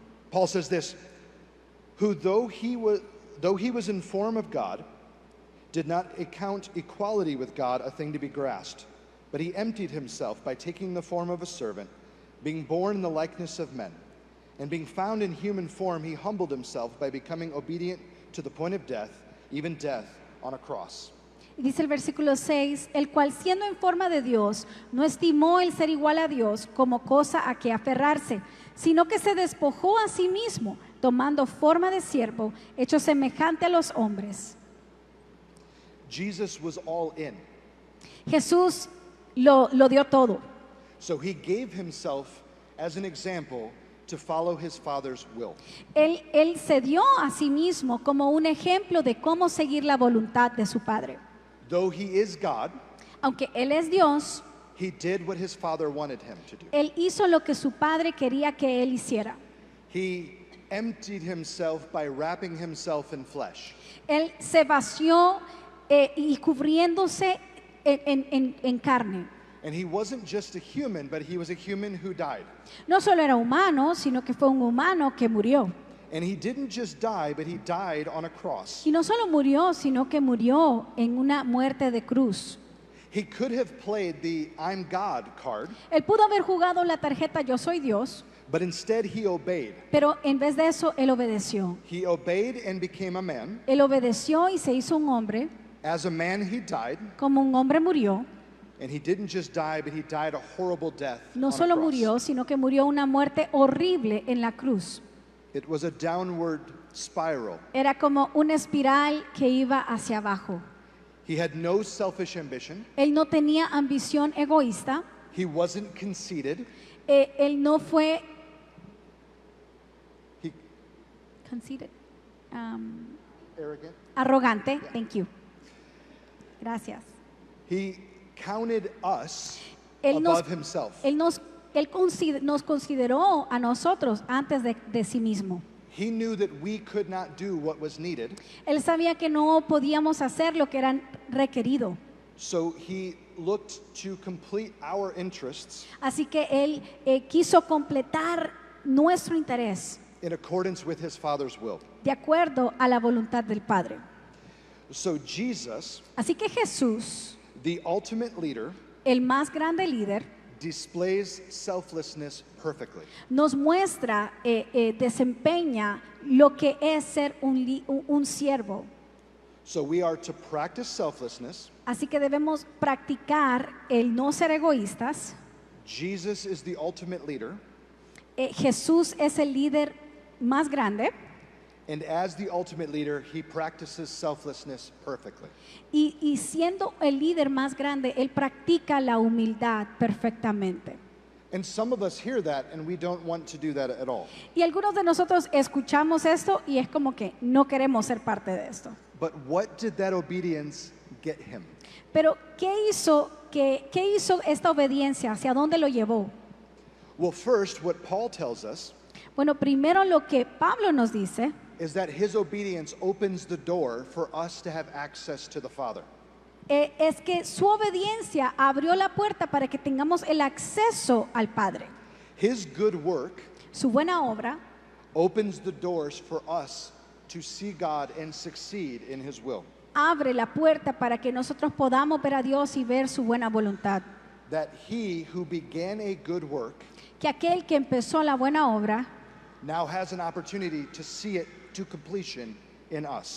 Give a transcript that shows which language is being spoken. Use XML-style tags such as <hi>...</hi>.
<en>Paul says this, who though he was in form of God, did not account equality with God a thing to be grasped, but he emptied himself by taking the form of a servant, being born in the likeness of men. And being found in human form, he humbled himself by becoming obedient to the point of death, even death on a cross.</en> <es>Y dice el versículo 6, el cual siendo en forma de Dios, no estimó el ser igual a Dios como cosa a que aferrarse, sino que se despojó a sí mismo, tomando forma de siervo, hecho semejante a los hombres.</es> <en>Jesus was all in.</en> <es>Jesús lo dio todo.</es> <en>So he gave himself as an example to follow his Father's will.</en> <es>Él se dio a sí mismo como un ejemplo de cómo seguir la voluntad de su Padre.</es> <en>Though he is God,</en> <es>Aunque Él es Dios,</es> <en>he did what his Father wanted him to do.</en> <es>Él hizo lo que su Padre quería que Él hiciera.</es> <en>He emptied himself by wrapping himself in flesh.</en> <es>Él se vació y cubriéndose en carne.</es> <en>And he wasn't just a human, but he was a human who died.</en> <es>No solo era humano, sino que fue un humano que murió.</es> <en>And he didn't just die, but he died on a cross.</en> <es>Y no solo murió, sino que murió en una muerte de cruz.</es> <en>He could have played the I'm God card,</en> <es>Él pudo haber jugado la tarjeta Yo soy Dios,</es> <en>but instead he obeyed.</en> <es>pero en vez de eso, Él obedeció.</es> <en>He obeyed and became a man.</en> <es>Él obedeció y se hizo un hombre.</es> <en>As a man, he died.</en> <es>Como un hombre murió.</es> <en>And he didn't just die, but he died a horrible death</en> <es>No</es> <en>on a</en> <es>solo</es> <en>cross.</en> <es>murió, sino que murió una muerte horrible en la cruz.</es> <en>It was a downward spiral.</en> <es>Era como una espiral que iba hacia abajo.</es> <en>He had no selfish ambition.</en> <es>Él no tenía ambición egoísta.</es> <en>He wasn't conceited.</en> <es>Él no fue</es> <en>He conceited, arrogant.</en> <es>arrogante.</es> <en>Thank you.</en> <es>Gracias.</es> <en>He counted us</en> <es>Él</es> <en>above himself.</en> <es>nos consideró a nosotros antes de sí mismo.</es> <en>He knew that we could not do what was needed,</en> <es>Él sabía que no podíamos hacer lo que era requerido.</es> <en>so he looked to complete our interests</en> <es>Así que Él quiso completar nuestro interés</es> <en>in accordance with his Father's will.</en> <es>de acuerdo a la voluntad del Padre.</es> <en>So Jesus,</en> <es>Así que Jesús,</es> <en>the ultimate leader,</en> <es>el más grande líder,</es> <en>displays selflessness perfectly.</en> <es>nos muestra, desempeña lo que es ser un siervo.</es> <en>So we are to practice selflessness.</en> <es>Así que debemos practicar el no ser egoístas.</es> <en>Jesus is the ultimate leader,</en> <es>Jesús es el líder más grande</es> <en>and as the ultimate leader, he practices selflessness perfectly.</en> <es>y siendo el líder más grande, Él practica la humildad perfectamente.</es> <en>And some of us hear that and we don't want to do that at all.</en> <es>Y algunos de nosotros escuchamos esto y es como que no queremos ser parte de esto.</es> <en>But what did that obedience get him?</en> <es>Pero ¿qué hizo esta obediencia? ¿Hacia dónde lo llevó?</es> <en>Well, first, what Paul tells us</en> <es>Bueno, primero lo que Pablo nos dice</es> <en>is that his obedience opens the door for us to have access to the Father.</en> <es>es que su obediencia abrió la puerta para que tengamos el acceso al Padre.</es> <en>His good work</en> <es>Su buena obra</es> <en>opens the doors for us to see God and succeed in his will.</en> <es>abre la puerta para que nosotros podamos ver a Dios y ver su buena voluntad.</es> <en>That he who began a good work</en> <es>Que aquel que empezó la buena obra</es> <en>now has an opportunity to see it to completion in us.</en>